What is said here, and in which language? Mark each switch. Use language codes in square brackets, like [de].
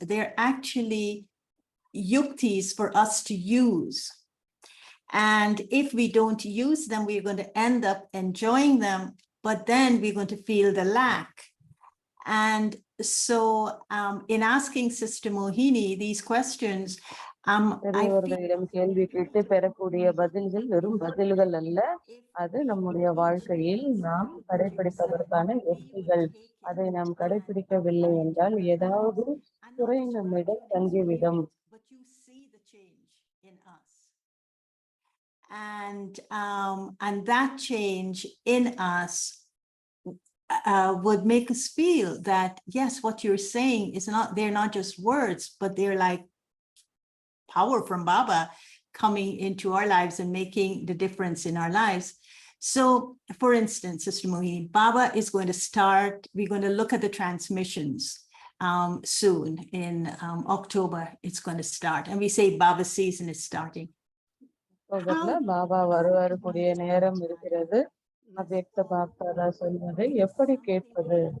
[en] They're actually yuktis for us to use. And if we don't use them, we're going to end up enjoying them, but then we're going to feel the lack. And so in asking Sister Mohini these questions, I feel [ta] பெரியவர்களிடம் கேள்வி கேட்டு பெறக்கூடிய பதில்கள் வெறும் பதில்கள் அல்ல, அது நம்முடைய வாழ்க்கையில் நாம் கடைபிடிப்பதற்கான யுக்திகள். அதை நாம் கடைபிடிக்கவில்லை என்றால் ஏதாவது குறை நம்மிடம் தங்கிவிடும். [en] but you see the change in us. And that change in us would make us feel that, yes, what you're saying is not, they're not just words, but they're like power from Baba coming into our lives and making the difference in our lives. So, for instance, Sister Mohini, Baba is going to start, we're going to look at the transmissions soon in October. It's going to start. And we say Baba season is starting. [ta] Baba வரக்கூடிய நேரம் இருக்கிறது. அவ்யக்த பாப்தாதா சொல்வதை எப்படி கேட்பது?